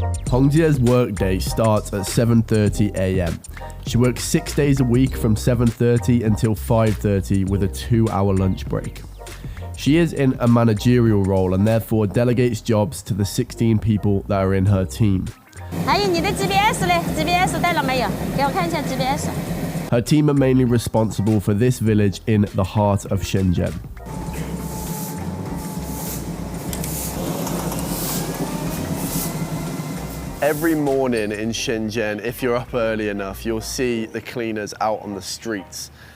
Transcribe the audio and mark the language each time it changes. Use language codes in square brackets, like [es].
[en] Hong Jie's workday starts at 7:30 a.m. She works 6 days a week from 7:30 until 5:30 with a 2-hour lunch break. She is in a managerial role and therefore delegates jobs to the 16 people that are in her team. [zh] 还有你的 GPS 嘞 ？GPS 带了没有？给我看一下 GPS。 [en] Her team are mainly responsible for this village in the heart of Shenzhen. Every morning in Shenzhen, if you're up early enough, you'll see the cleaners out on the streets.